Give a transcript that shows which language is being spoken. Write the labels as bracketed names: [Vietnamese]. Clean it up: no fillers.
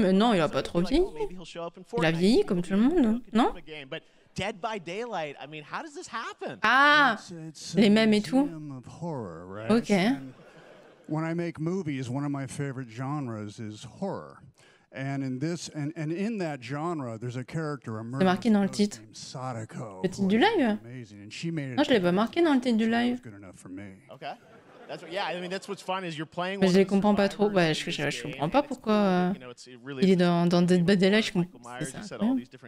[French] Mais non, il a pas trop vieilli. Il a vieilli comme tout le monde, non? [English] Dead by Daylight, I mean, how does this happen? [French] Ah, les mêmes et tout. Ok. [English] When I make movies, one of my favorite genres is horror. And in this, and in that genre, there's a character, a [French] c'est marqué dans le titre. [English] Sadako. [French] Le titre du live? Non, je l'ai pas marqué dans le titre du live. [English] Okay. That's what, yeah, I mean, that's what's fun is you're playing. [French] Mais je les comprends pas trop. Ouais, je comprends pas pourquoi il est dans Dead by Daylight. C'est incroyable.